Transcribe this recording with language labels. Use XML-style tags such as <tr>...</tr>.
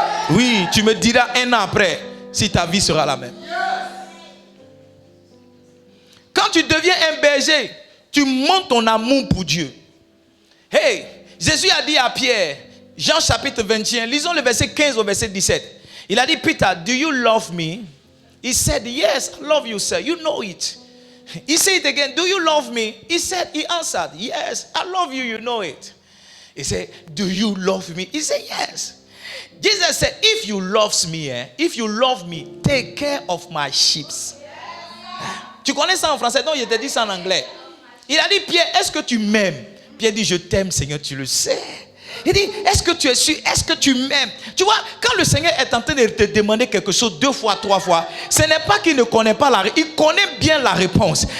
<fr>Oui, tu me diras 1 an après si ta vie sera la même. Quand tu deviens un berger, tu montres ton amour pour Dieu. Hey, Jésus a dit à Pierre, Jean chapitre 21, lisons le verset 15 au verset 17. Il a dit,</fr> <en>Peter, do you love me? He said, yes, I love you, sir. You know it. He said it again, do you love me? He answered, yes, I love you, you know it. He said, do you love me? He said, yes. Jesus said, if you love me, take care of my sheep.</en> <fr>Tu connais ça en français? Non, il t'a dit ça en anglais. Il a dit, Pierre, est-ce que tu m'aimes? Pierre dit, je t'aime, Seigneur, tu le sais. Il dit, est-ce que tu es sûr? Est-ce que tu m'aimes? Tu vois, quand le Seigneur est en train de te demander quelque chose 2 fois, 3 fois, ce n'est pas qu'il ne connaît pas la réponse. Il connaît bien la réponse.</fr>